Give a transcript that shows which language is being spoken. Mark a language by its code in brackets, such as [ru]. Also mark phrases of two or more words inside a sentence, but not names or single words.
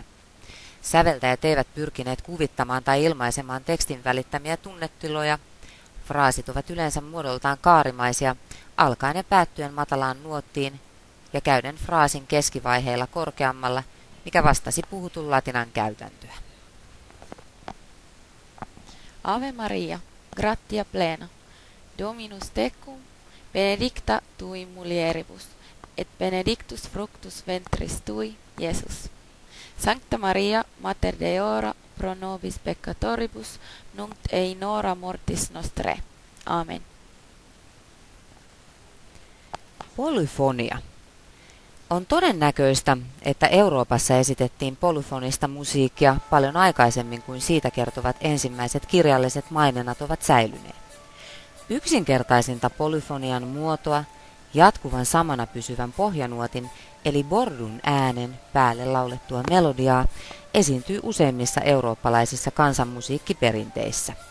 [fi] Säveltäjät eivät pyrkineet kuvittamaan tai ilmaisemaan tekstin välittämiä tunnetiloja. Fraasit ovat yleensä muodoltaan kaarimaisia, alkaen ja päättyen matalaan nuottiin ja käyden fraasin keskivaiheilla korkeammalla, mikä vastasi puhutun latinan käytäntöä. [la] Ave Maria, gratia plena, Dominus tecum, benedicta tui mulieribus, et benedictus fructus ventris tui, Iesus. Sancta Maria, Mater Deora, pro nobis peccatoribus, nunc et in hora mortis nostrae. Amen. [fi] Polyfonia. On todennäköistä, että Euroopassa esitettiin polyfonista musiikkia paljon aikaisemmin kuin siitä kertovat ensimmäiset kirjalliset maininnat ovat säilyneet. Yksinkertaisinta polyfonian muotoa, jatkuvan samana pysyvän pohjanuotin eli bordun äänen päälle laulettua melodiaa, esiintyy useimmissa eurooppalaisissa kansanmusiikkiperinteissä.